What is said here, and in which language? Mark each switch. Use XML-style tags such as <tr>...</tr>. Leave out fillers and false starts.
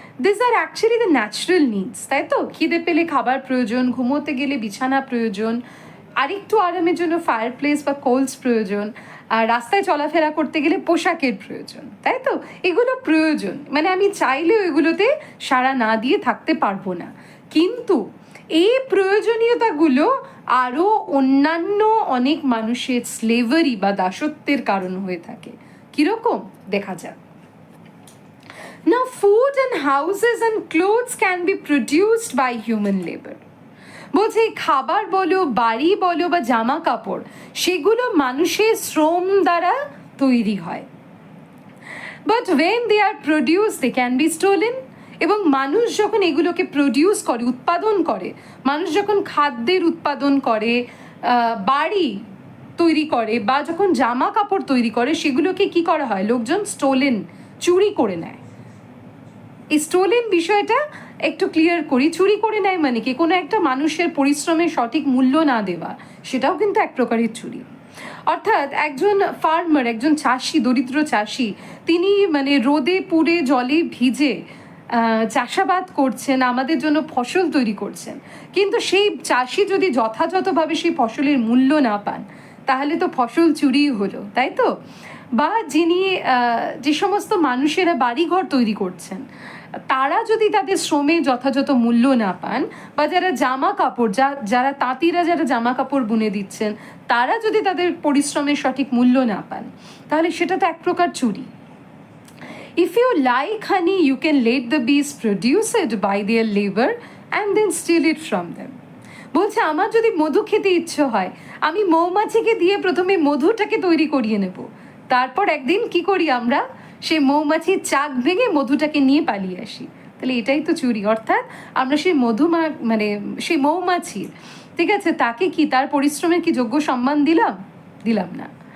<en>these are actually the natural needs,</en> <bn>তাই তো? খিদে পেলে খাবার প্রয়োজন, ঘুমোতে গেলে বিছানা প্রয়োজন, আরেকটু আরামের জন্য ফায়ার প্লেস বা কোলস প্রয়োজন, আর রাস্তায় চলাফেরা করতে গেলে পোশাকের প্রয়োজন, তাই তো? এগুলো প্রয়োজন, মানে আমি চাইলেও এগুলোতে সাড়া না দিয়ে থাকতে পারবো না। কিন্তু এই প্রয়োজনীয়তাগুলো আরও অন্যান্য অনেক মানুষের স্লেভারি বা দাসত্বের কারণ হয়ে থাকে। কীরকম? দেখা যাক।</bn> <en>Now, food and houses and clothes can be produced by human labor.</en> <bn>বলছে এই খাবার বলো, বাড়ি বলো বা জামা কাপড়, সেগুলো মানুষের শ্রম দ্বারা তৈরি হয়।</bn> <en>But when they are produced, they can be stolen.</en> <bn>এবং মানুষ যখন এগুলোকে প্রডিউস করে, উৎপাদন করে, মানুষ যখন খাদ্যের উৎপাদন করে, বাড়ি তৈরি করে বা যখন জামা কাপড় তৈরি করে, সেগুলোকে কি করা হয়? লোকজন স্টোলেন, চুরি করে নেয়। এই স্টোলেন বিষয়টা একটু ক্লিয়ার করি। চুরি করে নেয় মানে কি? কোনো একটা মানুষের পরিশ্রমের সঠিক মূল্য না দেওয়া, সেটাও কিন্তু এক প্রকারের চুরি। অর্থাৎ একজন ফার্মার, একজন চাষি, দরিদ্র চাষি, তিনি মানে রোদে পুড়ে জলে ভিজে চাষাবাদ করছেন, আমাদের জন্য ফসল তৈরি করছেন, কিন্তু সেই চাষি যদি যথাযথভাবে সেই ফসলের মূল্য না পান, তাহলে তো ফসল চুরি হলো, তাই তো? বা যিনি যে সমস্ত মানুষেরা বাড়িঘর তৈরি করছেন, তারা যদি তাদের শ্রমে যথাযথ মূল্য না পান, বা যারা জামা কাপড়, যারা তাঁতিরা যারা জামা কাপড় বুনে দিচ্ছেন, তারা যদি তাদের পরিশ্রমের সঠিক মূল্য না পান, তাহলে সেটা তো এক প্রকার চুরি।</bn> <en>If you like honey, you can let the bees produce it by their labor and then steal it from them.</en> <bn>বলছে আমার যদি মধু খেতে ইচ্ছে হয়, আমি মৌমাছিকে দিয়ে প্রথমে মধুটাকে তৈরি করিয়ে নেব, তারপর একদিন কি করি আমরা? সেই মৌমাছির চাক ভেঙে মধুটাকে নিয়ে পালিয়ে আসি। তাহলে এটাই তো চুরি। অর্থাৎ আমরা সেই মানে সেই মৌমাছির, ঠিক আছে, তাকে কি তার পরিশ্রমের কি যোগ্য সম্মান দিলাম না।</bn>